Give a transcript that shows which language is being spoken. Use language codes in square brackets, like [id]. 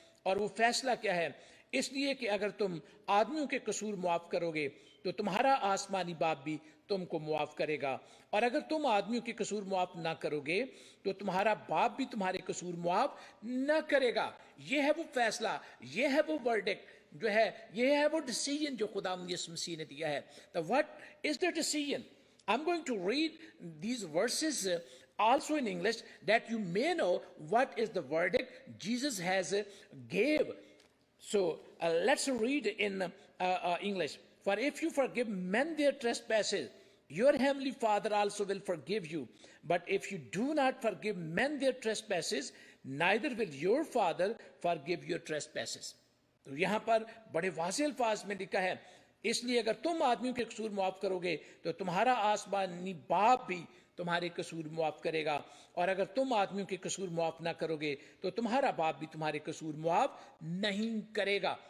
[ur] اور وہ فیصلہ کیا ہے؟ اس لیے کہ اگر تم آدمیوں کے قصور معاف کرو گے تو تمہارا آسمانی باپ بھی تم کو معاف کرے گا, اور اگر تم آدمیوں کے قصور معاف نہ کرو گے تو تمہارا باپ بھی تمہارے قصور معاف نہ کرے گا. یہ ہے وہ فیصلہ, یہ ہے وہ ورڈکٹ جو ہے, یہ ہے وہ ڈیسیژن جو خداوند یسوع مسیح نے دیا ہے. تو [en] what is the decision? I'm going to read these verses also in English, that you may know what is the verdict Jesus has gave. So let's read in English. For if you forgive men their trespasses, your heavenly Father also will forgive you. But if you do not forgive men their trespasses, neither will your Father forgive your trespasses. [ur] تو یہاں پر بڑے واضح الفاظ میں لکھا ہے, اس لیے اگر تم آدمیوں کے قصور معاف کرو گے تو تمہارا آسمانی باپ بھی تمہارے قصور معاف کرے گا, اور اگر تم آدمیوں کے قصور معاف نہ کرو گے تو تمہارا باپ بھی تمہارے قصور معاف نہیں کرے گا.